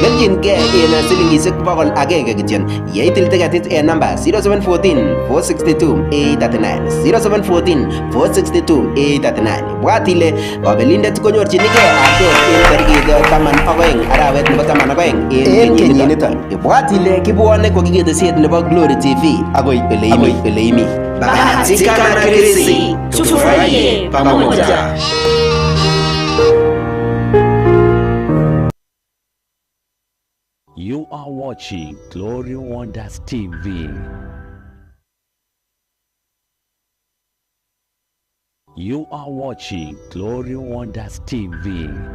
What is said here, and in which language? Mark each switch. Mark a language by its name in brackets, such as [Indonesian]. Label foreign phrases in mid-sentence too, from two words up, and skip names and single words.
[Kalenjin] Beljingei en silingisiek 100 kityon. Yeitil tiketit en namba 0714 462 839 0714 462 839. Bwat ile kabelindet konyorchinigei artet en tarikit 12 arawet nebo 12 en kenyiniton. Ibwat ile kibwone kokiketeset nebo Glory TV akoi ole imi. [Swahili] Bahatika na Chrissy, tufurahie pamoja. [English] You are watching Glory Wonders TV. You are watching Glory Wonders TV.